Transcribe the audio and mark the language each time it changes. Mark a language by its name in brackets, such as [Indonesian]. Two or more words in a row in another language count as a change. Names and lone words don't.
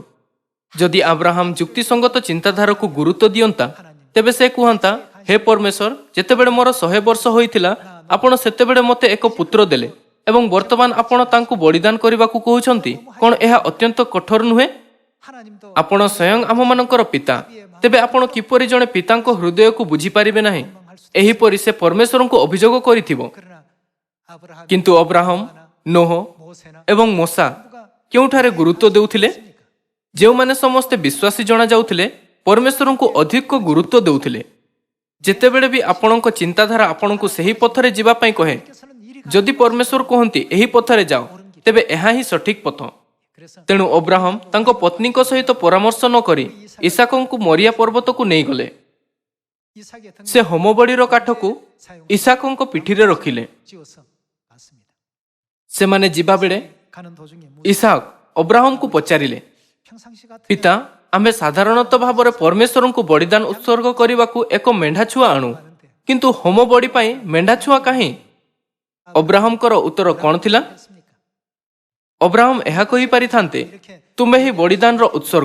[Odia] ଯଦି ଆବ୍ରାହମ ଯୁକ୍ତିସଙ୍ଗତ ଚିନ୍ତାଧାରାକୁ ଗୁରୁତ୍ୱ ଦିଅନ୍ତା, ତେବେ ସେ କୁହନ୍ତା, ହେ ପରମେଶ୍ୱର, ଯେତେବେଳେ ମୋର 100 ବର୍ଷ ହୋଇଥିଲା, ଆପଣ ସେତେବେଳେ ମୋତେ ଏକ ପୁତ୍ର ଦେଲେ ଏବଂ ବର୍ତ୍ତମାନ ଆପଣ ତାଙ୍କୁ ବଳିଦାନ କରିବାକୁ କହୁଛନ୍ତି। କ'ଣ ଏହା ଅତ୍ୟନ୍ତ କଠୋର ନୁହେଁ? [Korean] 하나님도 [Odia] ଆପଣ ସ୍ୱୟଂ ଆମମାନଙ୍କର ପିତା, ତେବେ ଆପଣ କିପରି ଜଣେ ପିତାଙ୍କ ହୃଦୟକୁ ବୁଝିପାରିବେ ନାହିଁ? ଏହିପରି ସେ ପରମେଶ୍ୱରଙ୍କୁ ଅଭିଯୋଗ କରିଥିବ। [Korean] 그러나 아브라함 [Odia] କିନ୍ତୁ ଅବ୍ରାହମ, ନୋହ [Korean] 모세나 [Odia] ଏବଂ ମୋସା କେଉଁଠାରେ ଗୁରୁତ୍ୱ ଦେଉଥିଲେ? ଯେଉଁମାନେ ସମସ୍ତେ ବିଶ୍ୱାସୀ ଜଣାଯାଉଥିଲେ, ପରମେଶ୍ୱରଙ୍କୁ ଅଧିକ ଗୁରୁତ୍ୱ ଦେଉଥିଲେ। ଯେତେବେଳେ ବି ଆପଣଙ୍କ ଚିନ୍ତାଧାରା ଆପଣଙ୍କୁ ସେହି ପଥରେ ଯିବା ପାଇଁ କହେ, [Korean] 께서는 이리 [Odia] ଯଦି ପରମେଶ୍ୱର କୁହନ୍ତି ଏହି ପଥରେ ଯାଅ, ତେବେ ଏହା ହିଁ ସଠିକ୍ ପଥ। [Korean] 그래서 [Odia] ତେଣୁ ଅବ୍ରାହମ ତାଙ୍କ ପତ୍ନୀଙ୍କ ସହିତ ପରାମର୍ଶ ନ କରି ଇସାକଙ୍କୁ ମରିଆ ପର୍ବତକୁ ନେଇଗଲେ। [Korean] 이삭의 등 [Odia] ସେ ହୋମବଳିର କାଠକୁ ଇସାକଙ୍କ ପିଠିରେ ରଖିଲେ। [Korean] 쥐어서 갔습니다. [Odia] ସେମାନେ ଯିବାବେଳେ [Korean] 가는 도중에 [Odia] ଇସାକ ଅବ୍ରାହମଙ୍କୁ ପଚାରିଲେ, [Korean] 평상시 같은 [Odia] ପିତା, ଆମେ ସାଧାରଣତଃ ଭାବରେ ପରମେଶ୍ୱରଙ୍କୁ ବଳିଦାନ ଉତ୍ସର୍ଗ କରିବାକୁ ଏକ ମେଣ୍ଢା ଛୁଆ ଆଣୁ, କିନ୍ତୁ ହୋମ ବଳି ପାଇଁ ମେଣ୍ଢା ଛୁଆ କାହିଁ? ଅବ୍ରାହମଙ୍କର ଉତ୍ତର କ'ଣ ଥିଲା? [Korean] 했습니까? [Odia] ଅବ୍ରାହମ ଏହା କହିପାରିଥାନ୍ତେ, ତୁମେ ହିଁ ବଳିଦାନର ଉତ୍ସର୍ଗ।